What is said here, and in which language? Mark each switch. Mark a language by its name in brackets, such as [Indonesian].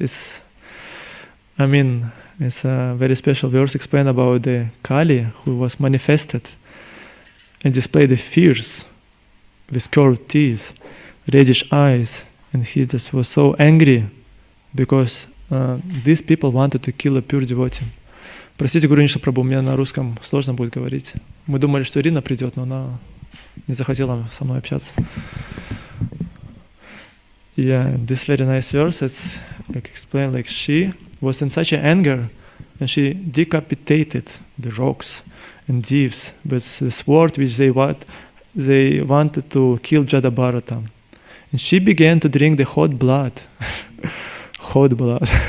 [English] It's a very special verse explain about the Kali who was manifested and displayed the fierce with curved teeth, reddish eyes, and he just was so angry because these people wanted to kill a pure devotee. [Russian] Простите, Гурунича Прабху, у меня на русском сложно будет говорить. Мы думали, что Ирина придет, но она не захотела со мной общаться. [English] Yeah, this very nice verse, it's like explained like she was in such an anger and she decapitated the rocks and thieves with the sword which they wanted to kill Jada Bharatam. And she began to drink the hot blood. Hot blood.